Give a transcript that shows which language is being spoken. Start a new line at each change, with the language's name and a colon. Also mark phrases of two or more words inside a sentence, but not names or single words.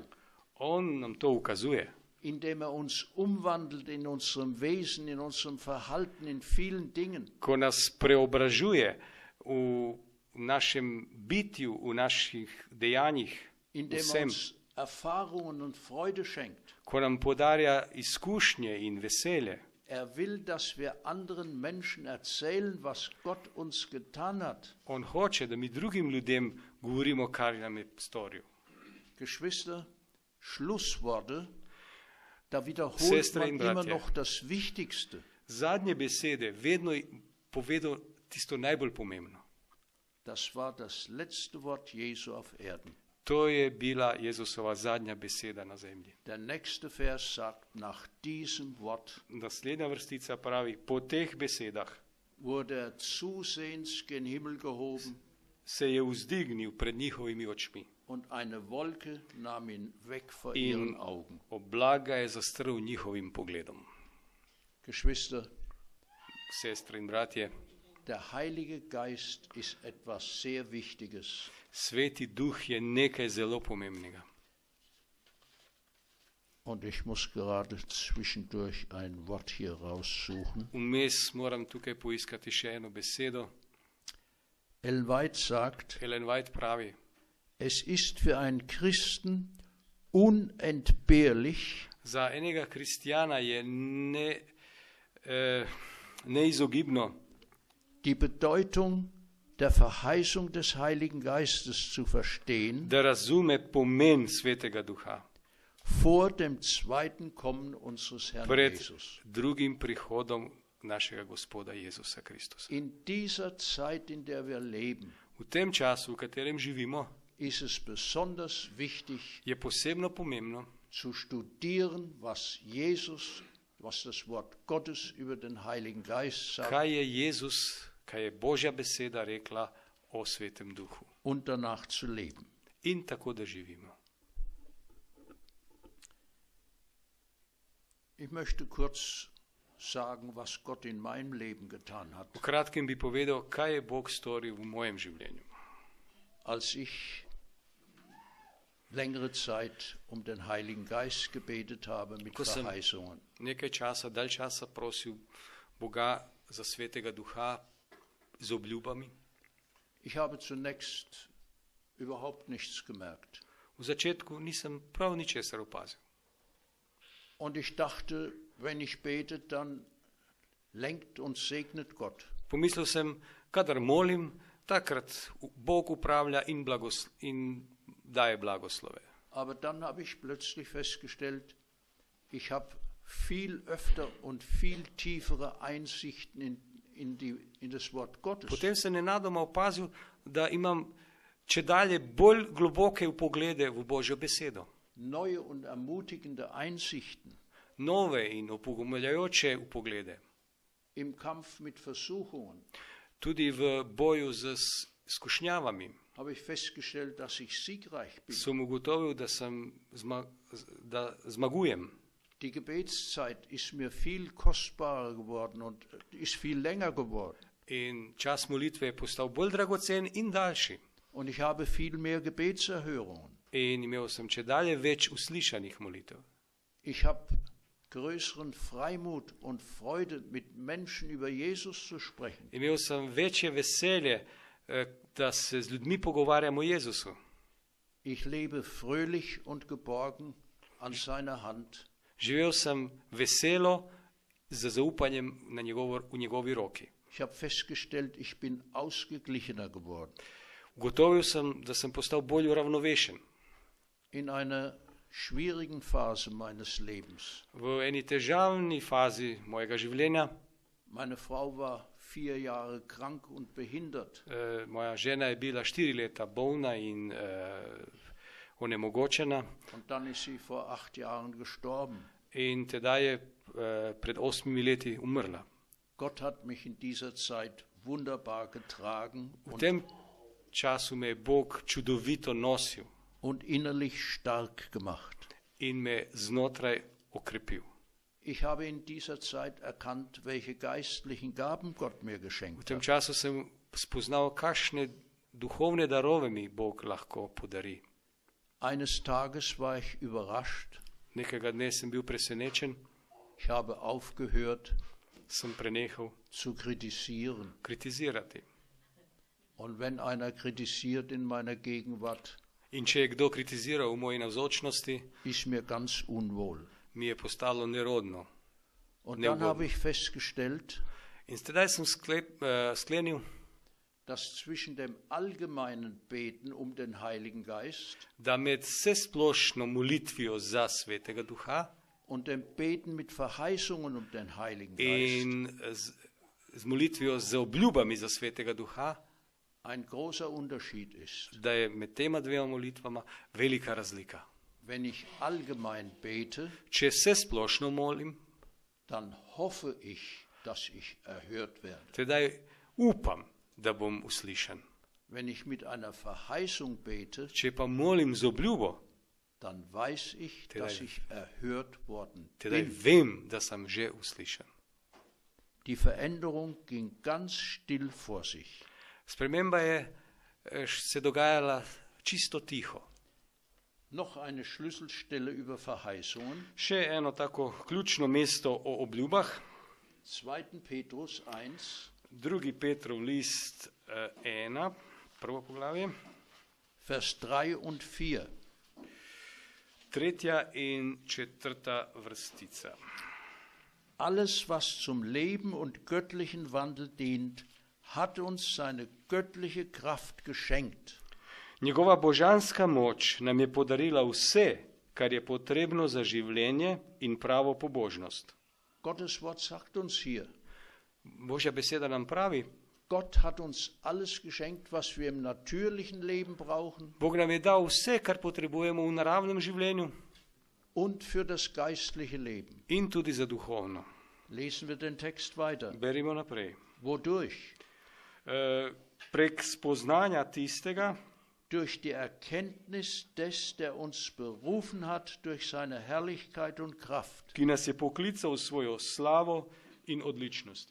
Slovenian: On nam to ukazuje,
German: indem er uns umwandelt in unserem Wesen, in unserem Verhalten, in vielen Dingen.
Slovenian: ko nas preobražuje v našem bitju, v naših dejanjih,
German: Indem er
Slovenian: vsem,
German: uns Erfahrungen und Freude schenkt.
Slovenian: ko nam podarja izkušnje in veselje.
German: Er will, dass wir anderen Menschen erzählen, was Gott uns getan hat.
Slovenian: On hoče, da mi drugim ljudem govorimo, kar nam je storil.
German: Geschwister, Schlussworte, da wiederholt
Slovenian: Sestre
German: man
Slovenian: in
German: immer
Slovenian: bratje.
German: noch das Wichtigste.
Slovenian: Zadnje besede vedno povedo tisto najbolj pomembno.
German: Das war das letzte Wort Jesu auf Erden.
Slovenian: To je bila Jezusova zadnja beseda na zemlji.
German: Der nächste Vers sagt, nach diesem Wort
Slovenian: Naslednja vrstica pravi, po teh besedah
German: wurde er zusehends gen Himmel gehoben
Slovenian: se je vzdignil pred njihovimi očmi
German: und eine Wolke nahm ihn weg vor
Slovenian: in
German: ihren Augen.
Slovenian: oblaga je zastrl njihovim pogledom.
German: Geschwister,
Slovenian: Sestre in bratje,
German: der Heilige Geist ist etwas sehr Wichtiges.
Slovenian: Sveti duh je nekaj zelo pomembnega.
German: Und ich muss gerade zwischendurch ein Wort hier raussuchen.
Slovenian: Vmes moram tukaj poiskati še eno besedo.
German: Ellen White sagt,
Slovenian: Ellen White pravi,
German: es ist für einen Christen unentbehrlich,
Slovenian: za enega kristjana je neizogibno,
German: die Bedeutung der Verheißung des Heiligen Geistes zu verstehen
Slovenian: da razume pomen svetega duha
German: vor dem zweiten Kommen unseres Herrn
Slovenian: pred
German: Jesus.
Slovenian: drugim prihodom našega Gospoda Jezusa Kristusa.
German: In dieser Zeit, in der wir leben,
Slovenian: V tem času, v katerem živimo,
German: ist es besonders wichtig
Slovenian: je posebno pomembno,
German: zu studieren, was das Wort Gottes über den Heiligen Geist sagt
Slovenian: kaj je Božja beseda rekla o svetem duhu.
German: und danach zu leben.
Slovenian: In tako, da živimo.
German: Ich möchte kurz sagen, was Gott in meinem Leben getan hat.
Slovenian: V kratkem bi povedal, kaj je Bog storil v mojem življenju.
German: Als ich längere Zeit um den Heiligen Geist gebetet habe mit
Slovenian: Ko sem
German: Verheißungen.
Slovenian: nekaj časa, dalj časa prosil Boga za svetega duha z obljubami.
German: Ich habe zunächst überhaupt nichts gemerkt.
Slovenian: V začetku nisem prav ničesar opazil.
German: Und ich dachte, wenn ich bete, dann lenkt und segnet Gott.
Slovenian: Pomislil sem, kadar molim, takrat Bog upravlja in daje blagoslove.
German: Aber dann habe ich plötzlich festgestellt, ich habe viel öfter und viel tiefere Einsichten in das Wort Gottes.
Slovenian: Potem sem nenadoma opazil, da imam če dalje bolj globoke vpoglede v Božjo besedo.
German: neue und ermutigende Einsichten
Slovenian: Nove in opogumljajoče vpoglede.
German: im Kampf mit Versuchungen,
Slovenian: Tudi v boju z skušnjavami.
German: habe ich festgestellt, dass ich siegreich bin.
Slovenian: Sem ugotovil, da zmagujem.
German: Die Gebetszeit ist mir viel kostbarer geworden und ist viel länger geworden.
Slovenian: In čas molitve je postal bolj dragocen in daljši.
German: Und ich habe viel mehr Gebetserhörungen.
Slovenian: In imel sem če dalje več uslišanih molitev.
German: Ich habe größeren Freimut und Freude, mit Menschen über Jesus zu sprechen.
Slovenian: Imel sem večje veselje, da se z ljudmi pogovarjam o Jezusu.
German: Ich lebe fröhlich und geborgen an seiner Hand.
Slovenian: Živel sem veselo z zaupanjem v njegovi roki.
German: Ich habe festgestellt, ich bin ausgeglichener geworden.
Slovenian: Ugotovil sem, da sem postal bolj uravnovešen.
German: In einer schwierigen Phase meines Lebens.
Slovenian: V eni težavni fazi mojega življenja,
German: Meine Frau war 4 Jahre krank und behindert.
Slovenian: moja žena je bila 4 leta bolna in onemogočena
German: Und dann ist sie vor 8 Jahren gestorben.
Slovenian: in tedaj je pred 8 leti umrla.
German: Gott hat mich in dieser Zeit wunderbar getragen
Slovenian: V tem času me je Bog čudovito nosil
German: und innerlich stark gemacht.
Slovenian: in me znotraj okrepil.
German: Ich habe in dieser Zeit erkannt, welche geistlichen Gaben Gott mir
Slovenian: V
German: geschenkt
Slovenian: tem
German: hat.
Slovenian: času sem spoznal, kakšne duhovne darove mi Bog lahko podari.
German: Eines Tages war ich überrascht.
Slovenian: Nekega dne sem bil presenečen,
German: Ich habe aufgehört
Slovenian: sem prenehal
German: zu kritisieren.
Slovenian: kritizirati.
German: Und wenn einer kritisiert in meiner Gegenwart,
Slovenian: In če je kdo kritiziral v moji navzočnosti,
German: ist mir ganz unwohl.
Slovenian: mi je postalo nerodno.
German: Und Nee, dann wo- habe ich festgestellt,
Slovenian: In tedaj sem sklenil,
German: dass zwischen dem allgemeinen Beten um den Heiligen Geist
Slovenian: da med vsesplošno molitvijo za Svetega Duha
German: und dem Beten mit Verheißungen um den Heiligen Geist
Slovenian: in z molitvijo z obljubami za Svetega Duha,
German: ein großer Unterschied ist.
Slovenian: da je med tema dvema molitvama velika razlika.
German: Wenn ich allgemein bete,
Slovenian: Če vsesplošno molim,
German: dann hoffe ich, dass ich erhört werde.
Slovenian: tedaj upam, da bom uslišan.
German: Wenn ich mit einer Verheißung bete,
Slovenian: Če pa molim z obljubo,
German: dann weiß ich, dass ich erhört worden
Slovenian: tedaj
German: bin.
Slovenian: vem, da sem že uslišan.
German: Die Veränderung ging ganz still vor sich.
Slovenian: Sprememba je se dogajala čisto tiho.
German: Noch eine Schlüsselstelle über Verheißungen.
Slovenian: Še eno tako ključno mesto o obljubah,
German: 2. Petrus 1,
Slovenian: 2. Petrov list 1, prvo poglavje,
German: Vers 3 und 4.
Slovenian: 3. in 4. vrstica.
German: Alles, was zum Leben und göttlichen Wandel dient, hat uns seine göttliche Kraft geschenkt.
Slovenian: Njegova božanska moč nam je podarila vse, kar je potrebno za življenje in pravo pobožnost.
German: Gottes Wort sagt uns hier,
Slovenian: Božja beseda nam pravi,
German: Gott hat uns alles geschenkt, was wir im natürlichen Leben brauchen
Slovenian: Bog nam je dal vse, kar potrebujemo v naravnem življenju
German: und für das geistliche Leben.
Slovenian: in tudi za duhovno.
German: Lesen wir den Text weiter.
Slovenian: Berimo naprej.
German: Wodurch?
Slovenian: Prek spoznanja tistega,
German: Durch die Erkenntnis des, der uns berufen hat, durch seine Herrlichkeit und Kraft.
Slovenian: ki nas je poklical v svojo slavo in odličnostjo.